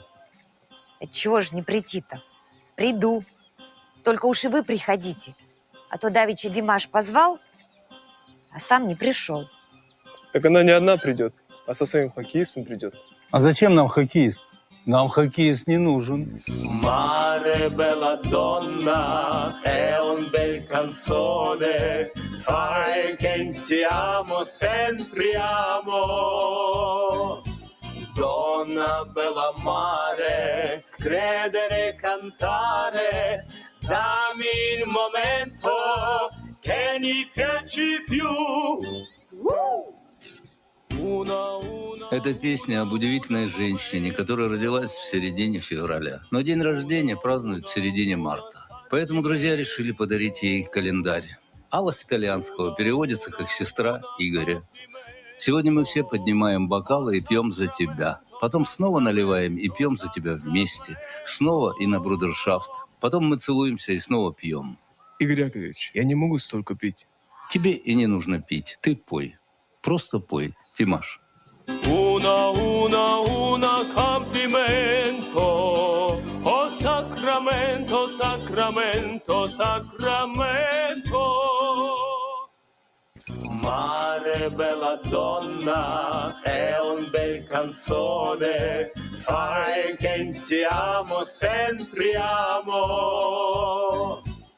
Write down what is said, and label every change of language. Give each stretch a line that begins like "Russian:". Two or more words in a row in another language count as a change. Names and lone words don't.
Russian: А чего же не прийти-то? Приду. Только уж и вы приходите. А то давеча Димаш позвал, а сам не пришел. Так она не одна придет, а со своим хоккеистом придет. А зачем нам хоккеист? Нам хоккеист не нужен.
Italian: Mare bella donna, è un bel canzone, sai che ti amo, sempre amo. Donna bella mare, credere, cantare, dammi il momento che mi piaci più.
Russian: Это песня об удивительной женщине, которая родилась в середине февраля. Но день рождения празднуют в середине марта. Поэтому друзья решили подарить ей календарь. Алла с итальянского переводится как «сестра Игоря». Сегодня мы все поднимаем бокалы и пьем за тебя. Потом снова наливаем и пьем за тебя вместе. Снова и на брудершафт. Потом мы целуемся и снова пьем. Игорь Яковлевич, я не могу столько пить. Тебе и не нужно пить. Ты пой. Просто пой, Димаш.
Italian: Una complimento, oh Sacramento, Sacramento, Sacramento. Mare bella donna, è un bel canzone, sai che ti amo, sempre amo.